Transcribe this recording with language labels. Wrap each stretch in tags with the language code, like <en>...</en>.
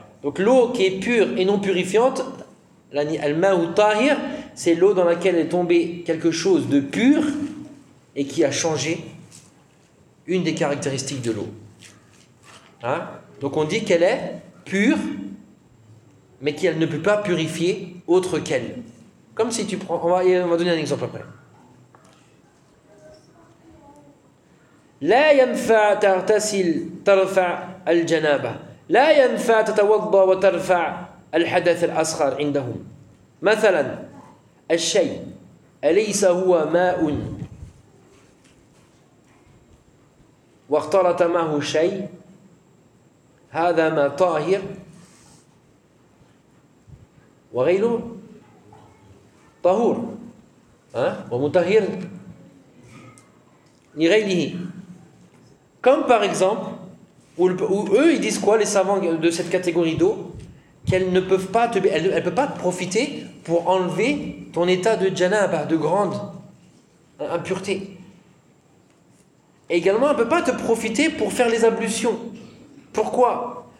<fr>Donc l'eau qui est pure et non purifiante, al-ma ou tahir, c'est l'eau dans laquelle est tombé quelque chose de pur et qui a changé une des caractéristiques de l'eau. Hein? Donc on dit qu'elle est pure, mais qu'elle ne peut pas purifier autre qu'elle. Comme si tu prends... On va donner un exemple après.</fr> <ar>لا ينفع تغتسل ترفع الجنابة لا ينفع تتوضأ وترفع الحدث الأصغر عندهم مثلا الشيء أليس هو ماء واختلط معه شيء هذا ماء طاهر وغيره طهور ومطهر لغيره.</ar> <fr>Comme par exemple, où eux, ils disent quoi, les savants de cette catégorie d'eau, qu'elle ne peut pas te profiter pour enlever ton état de janaba, de grande impureté. Et également, elle ne peut pas te profiter pour faire les ablutions. Pourquoi?</fr>